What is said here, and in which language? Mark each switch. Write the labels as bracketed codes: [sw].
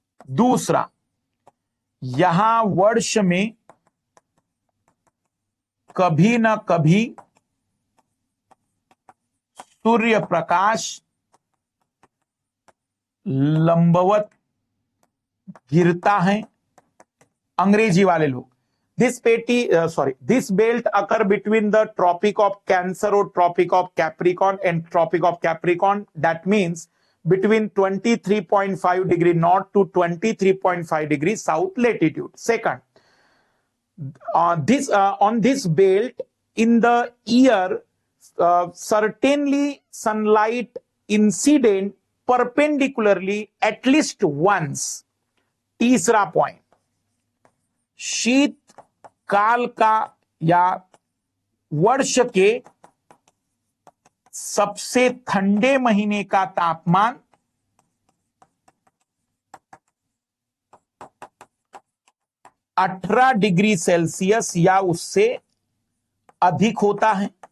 [hi] दूसरा, यहां वर्ष में कभी न कभी सूर्य प्रकाश लंबवत गिरता है। अंग्रेजी वाले लोग, [en] this belt occur between the Tropic of Cancer or Tropic of Capricorn and Tropic of Capricorn. That means between 23.5 degree north to 23.5 degree south latitude. Second, on this belt in the year, certainly sunlight incident perpendicularly at least once. [hi] तीसरा point, शीत काल का या वर्ष के सबसे ठंडे महीने का तापमान 18 डिग्री सेल्सियस या उससे अधिक होता है।